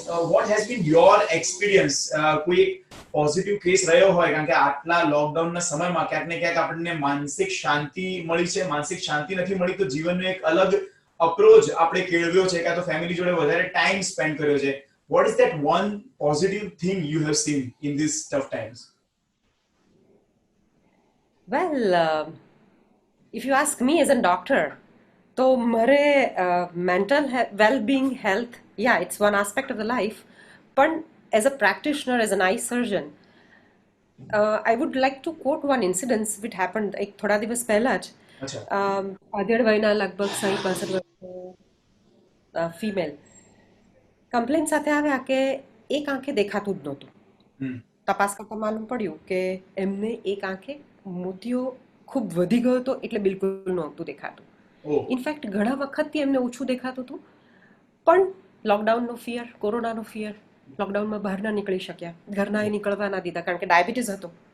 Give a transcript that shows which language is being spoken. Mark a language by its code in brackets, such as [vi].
[en] what has been your experience [gu] કોઈ positive case રહ્યો હોય કારણ કે આટલા લોકડાઉનના સમયમાં ક્યાંક ને ક્યાંક આપણને માનસિક શાંતિ મળી છે માનસિક શાંતિ નથી મળી તો જીવનનો એક અલગ અપ્રોચ આપણે કેળવ્યો છે કાં તો ફેમિલી જોડે વધારે ટાઈમ સ્પેન્ડ કર્યો છે [en] what is that one positive thing you have seen in these tough times? Well, if you ask me as a doctor, [gu] તો મારે [en] mental well-being health, yeah, it's one aspect of the life. પણ as a practitioner, as an eye surgeon, I would like to quote one incident which happened [gu] એક થોડા દિવસ પહેલા જ અચ્છા આધેડ વયના લગભગ 60-65 વર્ષ ફિમેલ કમ્પ્લેન સાથે આવ્યા કે એક આંખે દેખાતું જ નહોતું તપાસ કરતા માલુમ પડ્યું કે એમને એક આંખે મોતિયો ખૂબ વધી ગયો હતો એટલે બિલકુલ નહોતું દેખાતું ઇનફેક્ટ ઘણા વખતથી એમને ઓછું દેખાતું હતું પણ લોકડાઉનનો ફિયર કોરોનાનો ફિયર લોકડાઉનમાં બહાર ના નીકળી શક્યા ઘરના એ નીકળવા ના દીધા કારણ કે ડાયાબિટીસ હતો